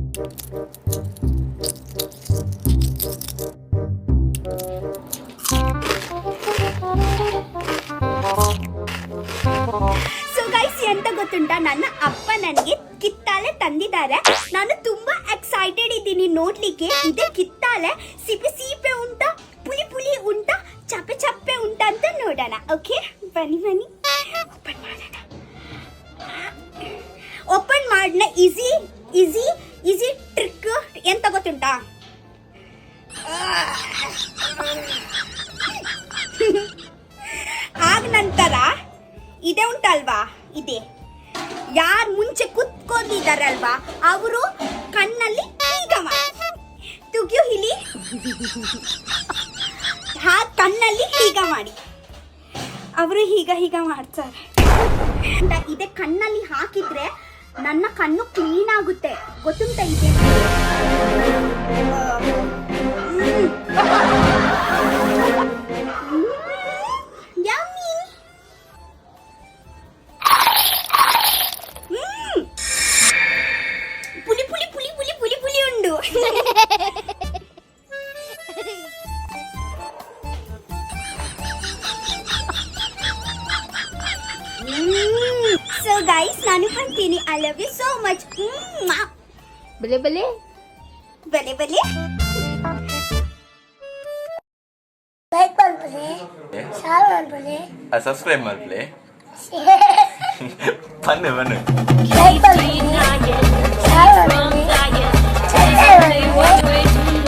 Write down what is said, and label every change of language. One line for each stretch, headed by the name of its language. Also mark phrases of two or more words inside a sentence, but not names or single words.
English: so guys
Kannada: ಎಂತ ಗೊತ್ತುಂಟಾ, ನನ್ನ ಅಪ್ಪ ನನಗೆ ಕಿತ್ತಾಳೆ ತಂದಿದ್ದಾರೆ. ನಾನು ತುಂಬಾ ಎಕ್ಸೈಟೆಡ್ ಇದ್ದೀನಿ ನೋಡ್ಲಿಕ್ಕೆ. ಇದೆ ಕಿತ್ತಾಳೆ,
Tulu: ಸಿಪೆ ಸಿಪೆ ಉಂಟಾ, ಪುಳಿ ಪುಳಿ ಉಂಟಾ, ಚಪ್ಪೆ ಚಪ್ಪೆ ಉಂಟಾ
Kannada: ಅಂತ ನೋಡೋಣ. ಓಕೆ ಬನ್ನಿ ಬನ್ನಿ ಓಪನ್ ಮಾಡೋಣ. ಓಪನ್ ಮಾಡೋಣ.
English: easy easy easy trick
Kannada: ಎಂತ ಗೊತ್ತುಂಟಾ, ಆಗ ನಂತರ ಇದೆ ಉಂಟಲ್ವಾ, ಇದೆ ಯಾರು ಮುಂಚೆ ಕುತ್ಕೊಂಡಿದ್ದಾರಲ್ವಾ ಅವರು ಕಣ್ಣಲ್ಲಿ ಹೀಗ ಮಾಡಿ ತುಗಿಯು ಹಿಲಿ, ಕಣ್ಣಲ್ಲಿ ಹೀಗ ಮಾಡಿ ಅವರು ಹೀಗ ಹೀಗ ಮಾಡ್ತಾರೆ. ಇದೆ ಕಣ್ಣಲ್ಲಿ ಹಾಕಿದ್ರೆ ನನ್ನ ಕಣ್ಣು ಕ್ಲೀನ್ ಆಗುತ್ತೆ, ಗೊತ್ತುಂಟ ಇದೆ.
Tulu: ಪುಲಿ ಪುಲಿ ಪುಲಿ ಪುಲಿ ಪುಲಿ ಪುಲಿ ಉಂಡು.
English: so guys
Kannada: ನಾನು ಬರ್ತೀನಿ.
English: I love you so much.
Tulu: ಬಲೆ ಬಲೆ ಬಲೆ ಬಲೆ.
Kannada: ಲೈಕ್ ಮಾಡ್ಬಿಡಿ, ಶೇರ್ ಮಾಡ್ಬಿಡಿ, ಸಬ್ಸ್ಕ್ರೈಬ್ ಮಾಡ್ಲಿ. ಬನ್ನಿ ಬನ್ನಿ. ಲೈಕ್ ಮಾಡ್ಬಿಡಿ, ಶೇರ್ ಮಾಡ್ಬಿಡಿ, ಸಬ್ಸ್ಕ್ರೈಬ್ ಮಾಡ್ಬಿಡಿ.